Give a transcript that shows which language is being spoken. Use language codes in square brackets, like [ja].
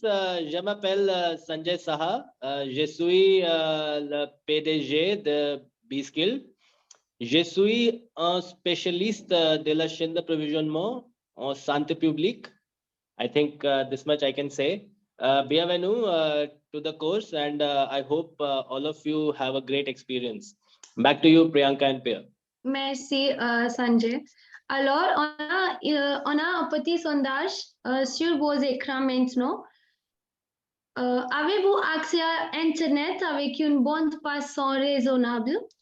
[fr] Je m'appelle Sanjay Saha. Je suis le PDG de B-Skill. Je suis un spécialiste de la chaîne d'approvisionnement en santé publique. [en] I think this much I can say. Bienvenue to the course, and I hope all of you have a great experience. Back to you, Priyanka and Pierre. [fr] Merci, Sanjay. Alors, on a un petit sondage sur vos écrans maintenant. Avez-vous accès à Internet avec une bande passante raisonnable?